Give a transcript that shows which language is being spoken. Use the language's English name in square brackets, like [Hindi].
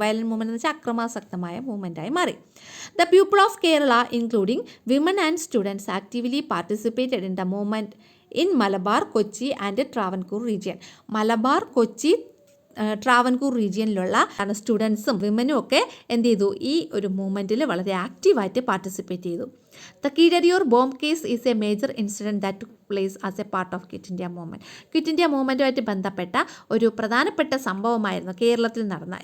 [Malayalam] Violent movement എന്ന് വെച്ചാൽ അക്രമാസക്തമായ മൂവ്മെൻറ്റായി മാറി. [English] The people of Kerala, including women and students, actively participated in the movement in Malabar, Kochi and Travancore region. [Malayalam] Malabar, Kochi, Travancore റീജിയനിലുള്ള സ്റ്റുഡൻസും വിമനും ഒക്കെ എന്ത് ചെയ്തു? ഈ ഒരു മൂവ്മെൻറ്റിൽ വളരെ ആക്റ്റീവായിട്ട് പാർട്ടിസിപ്പേറ്റ് ചെയ്തു. [English] The Keezhariyur bomb case is a major incident that took place as a part of quit India movement. [Malayalam] Quit India മൂവ്മെൻറ്റുമായിട്ട് ബന്ധപ്പെട്ട ഒരു പ്രധാനപ്പെട്ട സംഭവമായിരുന്നു കേരളത്തിൽ നടന്ന.